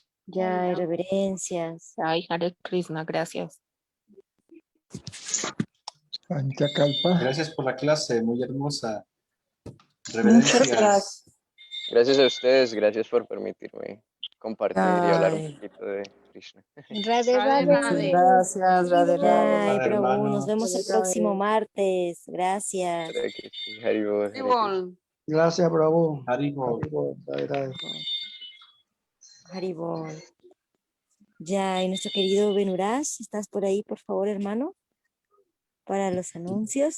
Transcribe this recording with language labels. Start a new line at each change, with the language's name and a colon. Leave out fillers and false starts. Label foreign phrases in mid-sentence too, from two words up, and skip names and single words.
Spanish: Ya, reverencias. Ay,
Sanskrit: Hare Krishna,
Spanish: gracias. Panchakalpa. Gracias por la clase, muy hermosa. Muchas Reverencias. gracias. Gracias a ustedes. Gracias por permitirme compartir y hablar un Ay, poquito de Krishna. Radhe, Radhe, muchas Radhe. gracias, Radhe Ya, Radhe. Prabhu, nos hermanos. vemos el próximo martes. Gracias.
Sanskrit: Hare Krishna, Hare Bol, Hare Krishna.
Spanish: Igual. Gracias, Bravo. Haribo. Haribol. Ya, y nuestro querido Benuraj, ¿estás por ahí, por favor, hermano? Para los anuncios.